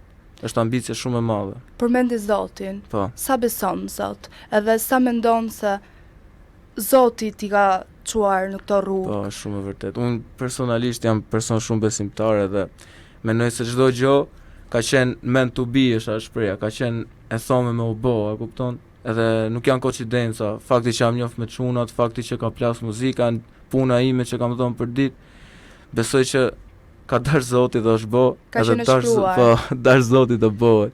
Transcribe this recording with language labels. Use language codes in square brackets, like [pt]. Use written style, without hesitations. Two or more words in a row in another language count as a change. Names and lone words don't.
[sq] Është ambicie shumë e madhe. Përmendi Zotin. Po. Sa beson në Zot? Edhe sa mendon se Zoti t'i ka çuar në këtë rrugë? Po, shumë e vërtet. Unë personalisht jam person shumë besimtar edhe mendoj se çdo gjë ka qenë [en] meant to be, [sq] është shpreha, ka qenë e thome me u bë, e kupton? Edhe nuk janë koincidenca, fakti që jam njoft me çunat, fakti që ka plas muzika, puna ime që kam dhënë për ditë, besoj që ka dash Zoti dhe është bë, edhe dash Zoti do bëhet.